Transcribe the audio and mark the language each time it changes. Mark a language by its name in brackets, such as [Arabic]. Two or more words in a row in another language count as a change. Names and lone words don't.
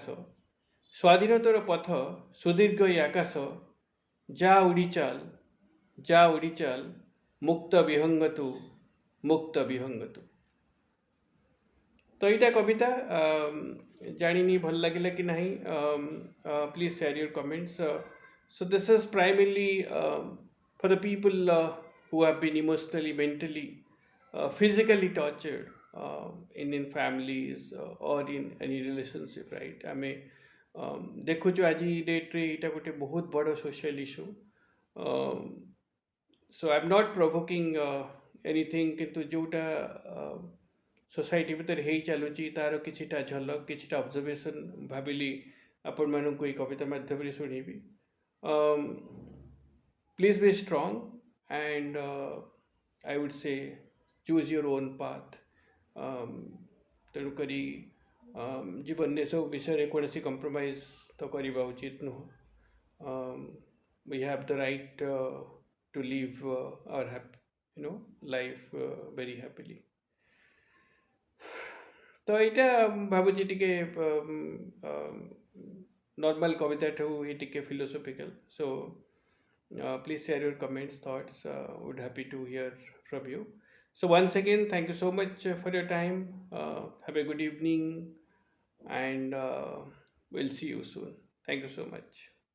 [Odia] ସ୍ୱାଧୀନ ତୋର ପଥ, ସୁଦୀର୍ଘ ଏଇ ଆକାଶ। ଯା ଉଡ଼ି ଚାଲ, ମୁକ୍ତ ବିହଙ୍ଗ ତୁ। ତ ଏଇଟା କବିତା। ଜାଣିନି ଭଲ ଲାଗିଲା କି ନାହିଁ, [English] please share your comments. So this is primarily for the people who have been emotionally, mentally, physically tortured in families or in any relationship, right? [Odia] ଆମେ ଦେଖୁଛୁ ଆଜି ଡେଟ୍ରେ ଏଇଟା ଗୋଟେ ବହୁତ ବଡ଼ [English] social issue. So I am not provoking anything, [Odia] କିନ୍ତୁ ଯେଉଁଟା ସୋସାଇଟି ଭିତରେ ହେଇ ଚାଲୁଛି ତା'ର କିଛିଟା ଝଲକ, କିଛିଟା ଅବଜର୍ଭେସନ୍ ଭାବିଲି ଆପଣମାନଙ୍କୁ ଏଇ କବିତା ମାଧ୍ୟମରେ ଶୁଣେଇବି। [English] Please be strong, and I would say choose your own path. [Odia] ତେଣୁକରି ଜୀବନରେ ସବୁ ବିଷୟରେ କୌଣସି କମ୍ପ୍ରମାଇଜ୍ ତ କରିବା ଉଚିତ ନୁହଁ. [English] We have the right to live our life very happily. [Odia] ତ ଏଇଟା ଭାବୁଛି ଟିକେ ନର୍ମାଲ କବିତା ଠୁ ଏ ଟିକେ ଫିଲୋସଫିକାଲ. [English] ସୋ please share your comments, thoughts. Would happy to hear from you. So once again, thank you so much for your time. Have a good evening, and we'll see you soon. Thank you so much.